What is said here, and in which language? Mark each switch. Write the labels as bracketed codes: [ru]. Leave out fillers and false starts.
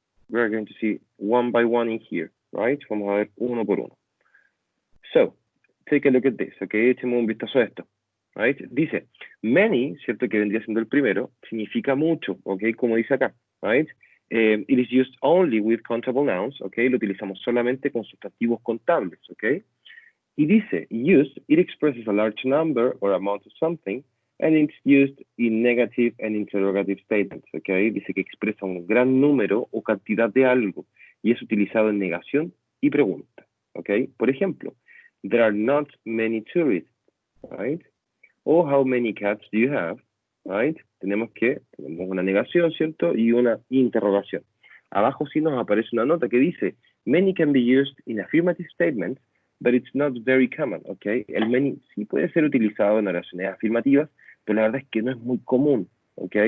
[en] We're going to see one by one in here, right? [es] Vamos a ver uno por uno. [en] So, take a look at this, ¿ok? [es] Echemos un vistazo a esto. [en] Right? [es] Dice, many, ¿cierto? Que vendría siendo el primero, significa mucho, ¿ok? Como dice acá, right? [en] It is used only with countable nouns, [es] ¿ok? Lo utilizamos solamente con sustantivos contables, ¿ok? Y dice, [en] used, it expresses a large number or amount of something, and it's used in negative and interrogative statements, ¿ok? [es] Dice que expresa un gran número o cantidad de algo, y es utilizado en negación y pregunta, ¿ok? Por ejemplo, [en] there are not many tourists, [es] right? [en] O how many cats do you have, right? [es] Tenemos una negación, ¿cierto? Y una interrogación. Abajo sí nos aparece una nota que dice, [en] many can be used in affirmative statements, but it's not very common, ¿ok? [es] El many sí puede ser utilizado en oraciones afirmativas, pero la verdad es que no es muy común, ¿ok?